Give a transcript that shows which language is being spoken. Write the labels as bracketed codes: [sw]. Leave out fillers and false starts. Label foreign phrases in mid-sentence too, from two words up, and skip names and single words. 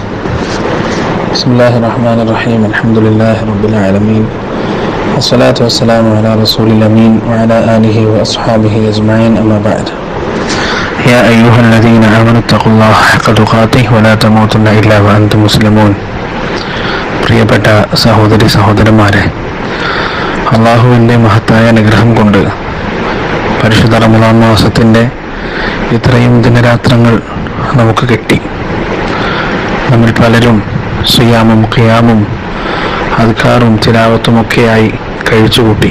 [ar] بسم الله الرحمن الرحيم. الحمد لله رب العالمين، والصلاة والسلام على رسول الأمين وعلى آله وأصحابه أجمعين، أما بعد. يا أيها الذين آمنوا اتقوا الله حق تقاته ولا تموتن إلا وأنتم مسلمون. [ml] പ്രിയപ്പെട്ട സഹോദരി സഹോദരന്മാരെ, അള്ളാഹുവിൻ്റെ മഹത്തായ അനുഗ്രഹം കൊണ്ട് പരിശുദ്ധ റമദാൻ മാസത്തിൻ്റെ ഇത്രയും ദിനരാത്രങ്ങൾ നമുക്ക് കിട്ടി. നമ്മൾ പലരും സിയാമും ഖിയാമും അദ്കാറും തിലാവത്തുമൊക്കെയായി കഴിച്ചുകൂട്ടി.